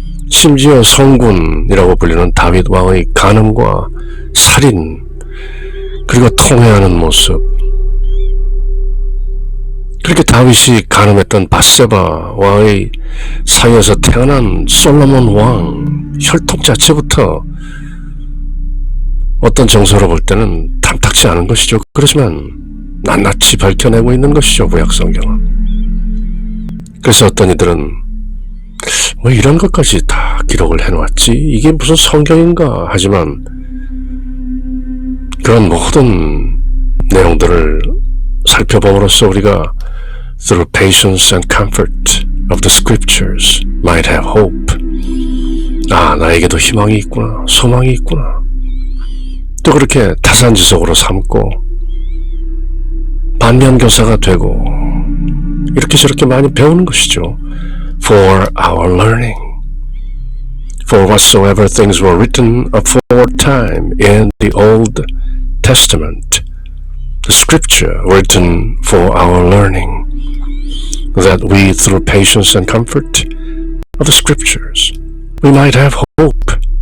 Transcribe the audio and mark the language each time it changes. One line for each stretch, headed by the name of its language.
Korean: 심지어 성군이라고 불리는 다윗 왕의 간음과 살인, 그리고 통회하는 모습, 그렇게 다윗이 간음했던 밧세바 왕의 사이에서 태어난 솔로몬 왕 혈통 자체부터 어떤 정서로 볼 때는 탐탁치 않은 것이죠. 그렇지만 낱낱이 밝혀내고 있는 것이죠, 구약성경은. 그래서 어떤 이들은 왜 이런 것까지 다 기록을 해놓았지? 이게 무슨 성경인가? 하지만 그런 모든 내용들을 살펴봄으로써 우리가
English: through patience and comfort of the scriptures might have hope.
Korean: 아, 나에게도 희망이 있구나, 소망이 있구나. 또 그렇게 타산지석으로 삼고 반면교사가 되고 이렇게 저렇게 많이 배우는 것이죠.
English: For our learning. For whatsoever things were written aforetime in the Old Testament, the scripture written for our learning, that we through patience and comfort of the scriptures we might have hope.